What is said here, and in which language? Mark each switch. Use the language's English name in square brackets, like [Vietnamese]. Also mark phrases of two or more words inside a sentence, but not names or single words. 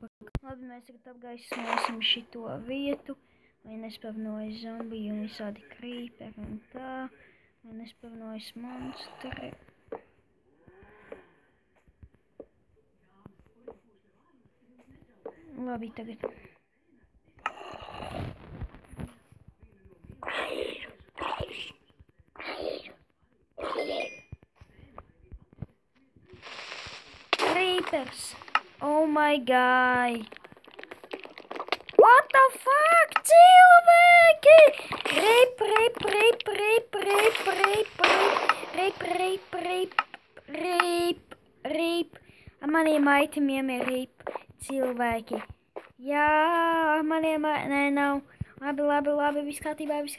[Latvian] Labi, mēs tagad apgaismosim šito vietu. Lai nespavnojas zombiji un visādi creeperi un tā. Lai nespavnojas monstri. Labi, tagad. Creepers! [English] Oh my god! What the fuck, [Latvian] cilvēki? Rip. Maniem aitemiem ir rip, cilvēki. Jā, maniem nē, nav. Labi, viss kārtībā.